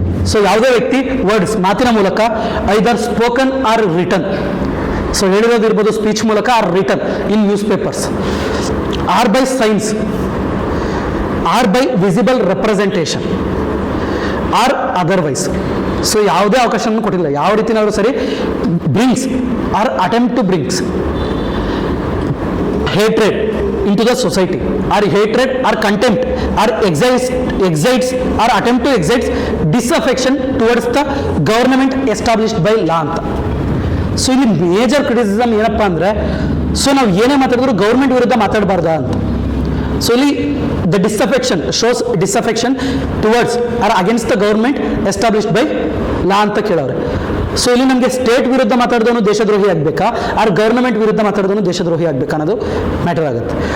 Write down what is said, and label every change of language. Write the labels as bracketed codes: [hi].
[en] so ಯಾವುದೇ ವ್ಯಕ್ತಿ words [kn] ಮಾತಿನ ಮೂಲಕ [en] either spoken or written, [kn] so ಹೇಳಿರೋದಿರ್ಬೋದು speech ಮೂಲಕ [en] Or written in newspapers, or by signs, or by visible representation, or otherwise. [kn] So ಯಾವುದೇ ಅವಕಾಶವನ್ನು ಕೊಟ್ಟಿಲ್ಲ, ಯಾವ ರೀತಿನಾದರೂ ಸರಿ. [en] Brings or attempt to brings hatred into the society, or hatred or contempt, or excites or attempt to excite disaffection towards the government established by law ಅಂತ. [kn] So ಇಲ್ಲಿ major criticism ಏನಪ್ಪ ಅಂದರೆ, so ನಾವು ಏನೇ ಮಾತಾಡಿದ್ರು ಗೌರ್ಮೆಂಟ್ ವಿರುದ್ಧ ಮಾತಾಡಬಾರ್ದ ಅಂತ. [en] so ಇಲ್ಲಿ the disaffection shows disaffection towards or against the government established by law [kn] ಅಂತ ಕೇಳವ್ರೆ. ಸೊ ಇಲ್ಲಿ ನಮಗೆ ಸ್ಟೇಟ್ ವಿರುದ್ಧ ಮಾತಾಡಿದವನು ದೇಶದ್ರೋಹಿ ಆಗಬೇಕಾ, ಆರ್ ಗವರ್ನಮೆಂಟ್ ವಿರುದ್ಧ ಮಾತಾಡಿದವನು ದೇಶದ್ರೋಹಿ ಆಗಬೇಕಾ ಅನ್ನೋದು ಮ್ಯಾಟರ್ ಆಗುತ್ತೆ.